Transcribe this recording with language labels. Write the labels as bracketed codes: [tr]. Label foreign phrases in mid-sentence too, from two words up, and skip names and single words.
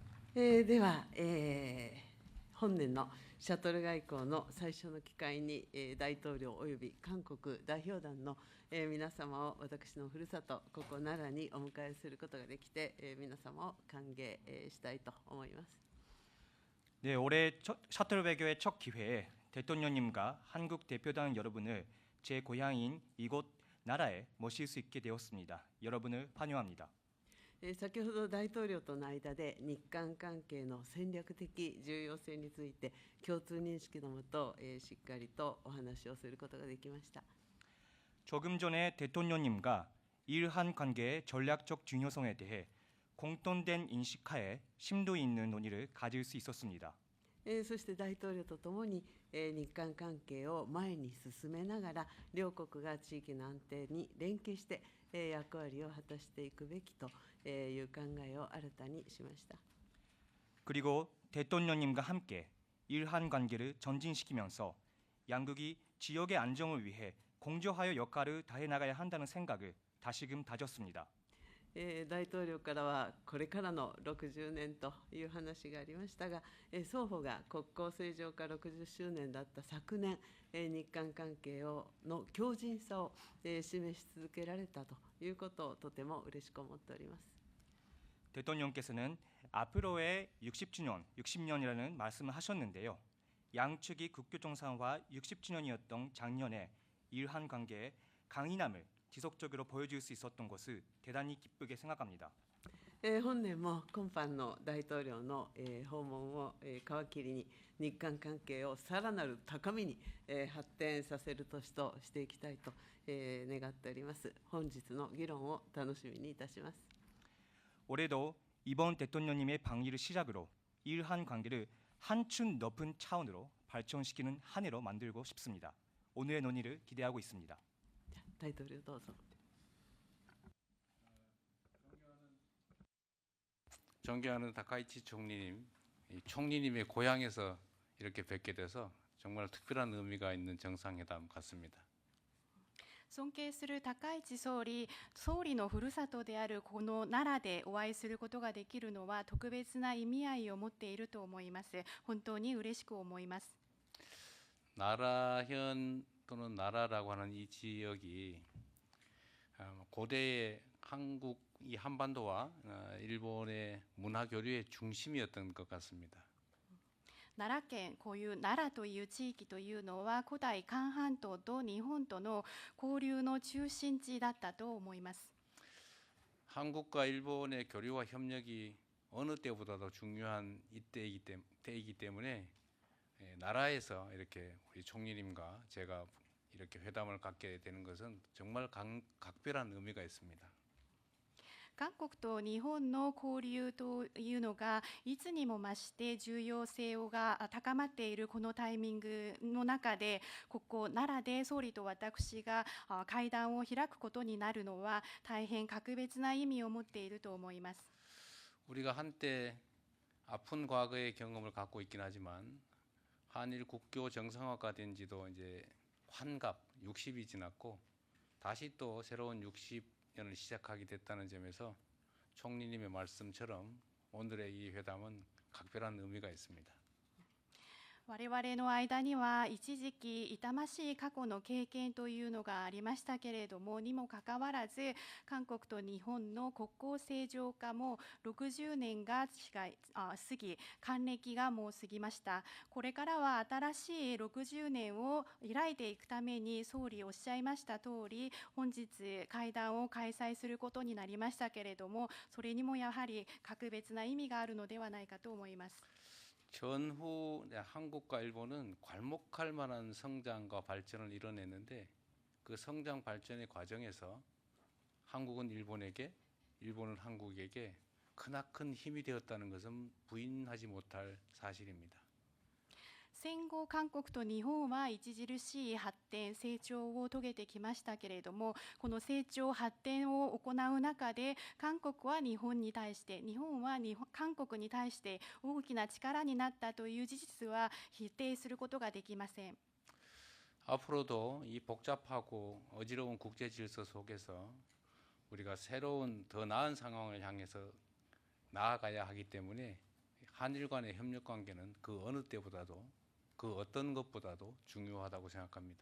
[ja] では、本年のシャトル外交の最初の機会に、大統領および韓国代表団の、皆様を私のふるさと、ここ奈良にお迎えすることができて、皆様を歓迎、したいと思います。 [ko] 네, 올해 셔틀 외교의 첫 기회에 대통령님과 한국 대표단 여러분을 제 고향인 이곳 나라에 모실 수 있게 되었습니다. 여러분을 환영합니다. [ja] 先ほど大統領との間で日韓関係の戦略的重要性について共通認識のもと、しっかりとお話をすることができました。 [ko] 조금 전에 대통령님과 일한 관계의 전략적 중요성에 대해 공통된 인식하에 심도 있는 논의를 가질 수 있었습니다. [ja] そして大統領とともに、日韓関係を前に進めながら、両国が地域の安定に連携して、役割を果たしていくべきという考えを新たにしました。 [ko] 그리고 대통령님과 함께 일한 관계를 전진시키면서 양국이 지역의 안정을 위해 공조하여 역할을 다해 나가야 한다는 생각을 다시금 다졌습니다. [ja] 大統領からは、これからの60年という話がありましたが、双方が国交正常化60周年だった昨年、日韓関係の強靭さを示し続けられたということをとても嬉しく思っております。 [ko] 대통령께서는 앞으로의 60주년, 60년이라는 말씀을 하셨는데요. 양측이 국교 정상화 60주년이었던 작년에 일한 관계의 강인함을 지속적으로 보여줄 수 있었던 것을 대단히 기쁘게 생각합니다. [ja] 本年も今般の大統領の訪問を皮切りに、日韓関係をさらなる高みに発展させる年としていきたいと願っております。本日の議論を楽しみにいたします。 [ko] 올해도 이번 대통령님의 방위를 시작으로 일한 관계를 한층 높은 차원으로 발전시키는 한 해로 만들고 싶습니다. 오늘의 논의를 기대하고 있습니다. [ja] 大統領どうぞ。 [ko] 존경하는 다카이치 총리님, 총리님의 고향에서 이렇게 뵙게 돼서 정말 특별한 의미가 있는 정상회담 같습니다. [ja] 尊敬する高市総理のふるさとであるこの奈良でお会いすることができるのは特別な意味合いを持っていると思います。本当に嬉しく思います。 [ko] 나라현 또는 나라라고 하는 이 지역이 고대의 한국 이 한반도와 일본의 문화 교류의 중심이었던 것 같습니다. [ja] 奈良県、こういう奈良という地域というのは古代韓半島と日本との交流の中心地だったと思います。 [ko] 한국과 일본의 교류와 협력이 어느 때보다도 중요한 때이기 때문에 나라에서 이렇게 우리 총리님과 제가 이렇게 회담을 갖게 되는 것은 정말 각별한 의미가 있습니다. [ja] 韓国と日本の交流というのがいつにも増して重要性が高まっているこのタイミングの中で、ここ奈良で総理と私が会談を開くことになるのは大変格別な意味を持っていると思います。 [ko] 우리가 한때 아픈 과거의 경험을 갖고 있긴 하지만 한일 국교 정상화가 된 지도 이제 환갑 60이 지났고 다시 또 새로운 60년을 시작하게 됐다는 점에서 총리님의 말씀처럼 오늘의 이 회담은 각별한 의미가 있습니다. [ja] 我々の間には一時期痛ましい過去の経験というのがありましたけれども、にもかかわらず韓国と日本の国交正常化も60年が過ぎ、還暦がもう過ぎました。これからは新しい60年を開いていくために、総理おっしゃいました通り本日会談を開催することになりましたけれども、それにもやはり格別な意味があるのではないかと思います。 [ko] 전후 한국과 일본은 괄목할 만한 성장과 발전을 이뤄냈는데 그 성장 발전의 과정에서 한국은 일본에게, 일본은 한국에게 크나큰 힘이 되었다는 것은 부인하지 못할 사실입니다. [ja] 戦後韓国と日本は著しい発展成長を遂げてきましたけれども、この成長発展を行う中で韓国は日本に対して、日本は韓国に対して大きな力になったという事実は否定することができません。 [ko] 앞으로도 이 복잡하고 어지러운 국제 질서 속에서 우리가 새로운 더 나은 상황을 향해서 나아가야 하기 때문에 한일 간의 협력 관계는 그 어느 때보다도 그 어떤 것보다도 중요하다고 생각합니다.